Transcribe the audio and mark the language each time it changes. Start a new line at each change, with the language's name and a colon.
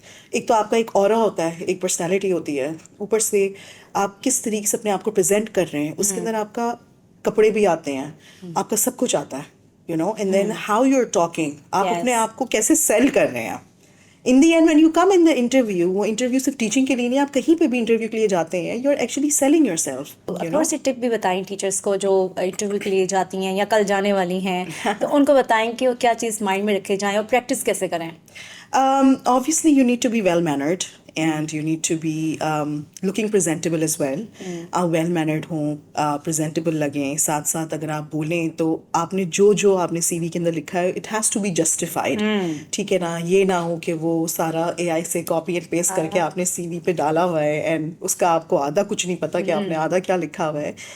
Urdu: ایک تو آپ کا ایک اورا ہوتا ہے, ایک پرسنالٹی ہوتی ہے, اوپر سے آپ کس طریقے سے اپنے آپ کو پریزنٹ کر رہے ہیں, اس کے اندر آپ کا کپڑے بھی آتے ہیں, آپ کا سب کچھ آتا ہے, and then how you are talking, آپ اپنے آپ کو کیسے سیل کر رہے ہیں. ان the end when you come in the interview, وہ انٹرویو صرف ٹیچنگ کے لیے نہیں, آپ کہیں پہ بھی انٹرویو کے لیے جاتے ہیں, you are actually selling your self. تھوڑی سی ٹپ بھی بتائیں ٹیچرس کو جو انٹرویو کے لیے جاتی ہیں یا کل جانے والی ہیں, تو ان کو بتائیں کہ وہ کیا چیز مائنڈ میں رکھے جائیں اور پریکٹس کیسے کریں.
English: Obviously you need to be well mannered and you need to be looking presentable as well.
Urdu: آپ well mannered ہوں, presentable لگیں, ساتھ ساتھ اگر آپ بولیں تو آپ نے جو آپ نے سی وی کے اندر لکھا ہے it has to be justified, ٹھیک ہے نا. یہ نہ ہو کہ وہ سارا اے آئی سے کاپی اینڈ پیسٹ کر کے آپ نے سی وی پہ ڈالا ہوا ہے اینڈ اس کا آپ کو آدھا کچھ نہیں پتا کہ آپ نے آدھا کیا لکھا ہوا ہے.